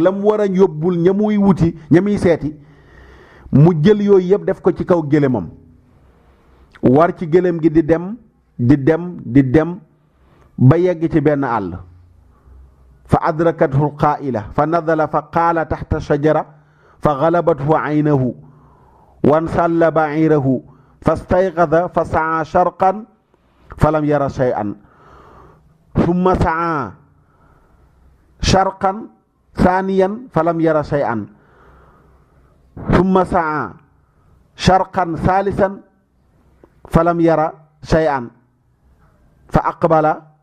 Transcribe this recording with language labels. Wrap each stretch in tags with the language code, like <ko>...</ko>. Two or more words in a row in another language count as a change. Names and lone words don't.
<wo>la mu war a yóbbul ña muy wuti ña muy seeti mu jël yooyu yëpp def ko ci kaw gélémam war ci gélém gi di dem ba yegg ci benn àll</wo> <ar>فأدركته القائلة فنزل فقال تحت شجرة فغلبته عيناه وانسل بعيره فاستيقظ فسعى شرقا فلم ير شيئا ثم سعى شرقا ثانيا فلم ير شيئا ثم سعى شرقا ثالثا فلم ير شيئا فأقبل</ar>